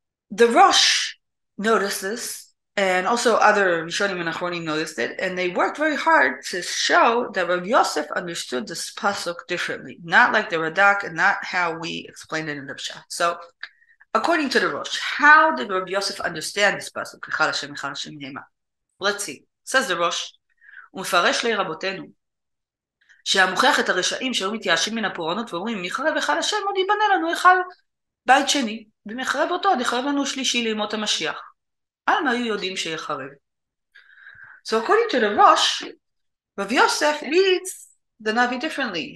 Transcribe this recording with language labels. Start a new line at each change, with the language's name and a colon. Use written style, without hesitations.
English: The Rosh noticed this, and also other Rishonim and Achronim noticed it, and they worked very hard to show that Rav Yosef understood this pasuk differently, not like the Radak and not how we explained it in the Pshat. So, according to the Rosh, how did Rav Yosef understand this pasuk? Echal Hashem, Echal Hashem Hema. Let's see. Says the Rosh,
Hebrew: ומפרש לי רבותינו, שהמוכיח את הרשעים שהיו מתייאשים מן הפורענות ואומרים, מחרב היכל השם עוד ייבנה לנו היכל בית שני, ומחרב אותו עוד יחרב לנו שלישי לימות המשיח. על מה היו יודעים שיחרב?
English: So according to the Rosh, Rav Yosef reads the Navi differently.